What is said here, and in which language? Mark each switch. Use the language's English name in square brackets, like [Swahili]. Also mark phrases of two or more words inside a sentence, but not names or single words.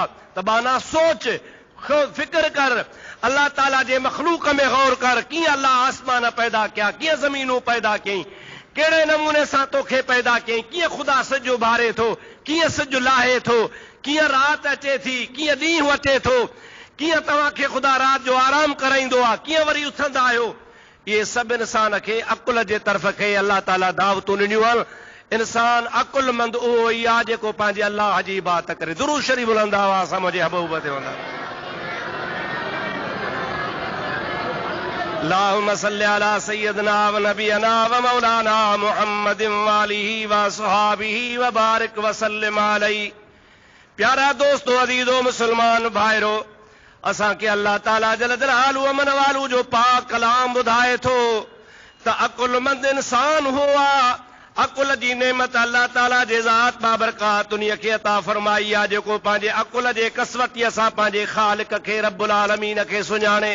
[Sindhi] त बाना सोच, फिक्र कर, अल्लाह ताला जे मख़लूक में गौर कर, कीअं अल्लाह आसमान पैदा कया, कीअं ज़मीनूं पैदा कयईं, कहिड़े नमूने सां तोखे पैदा कयईं, कीअं ख़ुदा सिज उभारे थो, कीअं सिज लाहे थो, कीअं राति अचे थी, कीअं ॾींहुं अचे थो, कीअं तव्हांखे ख़ुदा राति जो आराम कराईंदो आहे, कीअं वरी उथंदा आहियो। इहे सभु इंसान खे अकुल जे तरफ़ खे अल्लाह ताला दावतूं ॾिनियूं आहिनि। इंसान अकुलमंद उहो ई आहे जेको पंहिंजे अल्लाह जी इबादत करे। दुरूद शरीफ बुलंद आवाज़ सां मुंहिंजे महबूब ते वञा। [Arabic] اللهم صل على سيدنا و نبينا و مولانا محمد و آله و أصحابه و بارك و سلم عليه. [Sindhi] प्यारा दोस्तों, अज़ीज़ो मुसलमान भाइरो, असांखे अल्लाह ताला [Arabic] جل جلاله [Sindhi] अमन वालू जो पाक कलाम ॿुधाए थो त अकुलमंद इंसान हुआ। अकुल जी नेमत अल्लाह ताला जे ज़ात बाबरकात उन्हीअ खे अता फरमाई आहे जेको पंहिंजे अकुल जे कसवतीअ सां पंहिंजे ख़ालिक खे [Arabic] رب العالمين [Sindhi] खे सुञाणे।